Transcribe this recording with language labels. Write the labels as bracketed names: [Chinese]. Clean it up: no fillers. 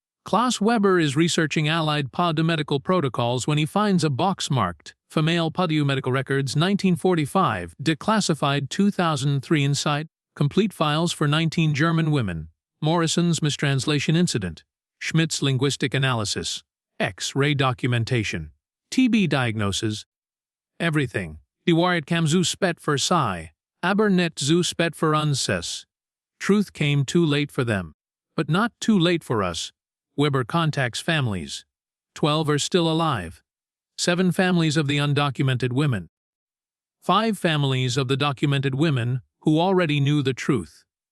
[English] Klaus Weber is researching Allied POW medical protocols when he finds a box marked Female POW Medical Records 1945, declassified 2003 inside, complete files for 19 German women, Morrison's mistranslation incident, Schmidt's linguistic analysis, X-ray documentation, TB diagnosis, everything. [German] Die Wahrheit kam zu spät für sie, aber nicht zu spät für uns. [English] Truth came too late for them, but not too late for us. Weber contacts families. 12 are still alive. 7 families of the undocumented women. 5 families of the documented women who already knew the truth.